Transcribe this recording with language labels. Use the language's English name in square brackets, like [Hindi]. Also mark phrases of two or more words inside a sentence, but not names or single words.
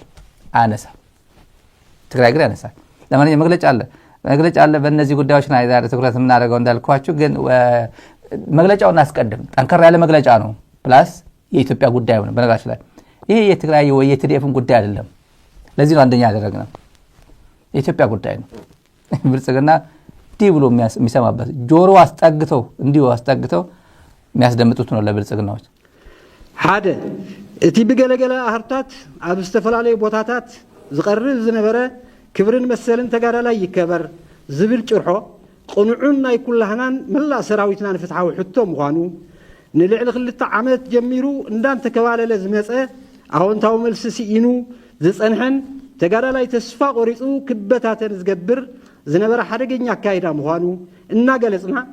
[Amharic] አነሳ። ትግራይ ግን ያነሳል። ለማንኛውም መግለጫ አለ። በእነዚህ ጉዳዮች ላይ ዛሬ ትኩረት የምናደርገው እንዳልኳችሁ ግን መግለጫውን እናስቀድም። ጠንከር ያለ መግለጫ ነው። ፕላስ የኢትዮጵያ ጉዳይ ነው። በነገራችን ላይ ይሄ የትግራይ ወይ የቲዲኤፍን ጉዳይ አይደለም። ለዚህ ነው አንደኛ ያደረግነው። የኢትዮጵያ ጉዳይ ነው። ብልጽግና ዲ ብሎ የሚሰማበት ጆሮ አስጠግተው የሚያስደምጡት ነው ለብልጽግናዎች። [Tigrinya] ሓደ እቲ ብገለገለ አህርታት ኣብ ዝተፈላለዩ ቦታታት ዝቀርብ ዝነበረ ክብርን መሰልን ተጋዳላይ ይከበር ዝብል ጭርሖ ቅኑዑን ናይ ኩላህናን መላእ ሰራዊትናን ፍትሓዊ ሕቶ ምዃኑ ንልዕሊ 2 ዓመት ጀሚሩ እንዳንተከባለለ ዝመፀ ኣወንታዊ መልሲ ሲኢኑ ዝፀንሐን ተጋዳላይ ተስፋ ቆሪፁ ክበታተን ዝገብር ዝነበረ ሓደገኛ አካይዳ ምዃኑ እናገለጽና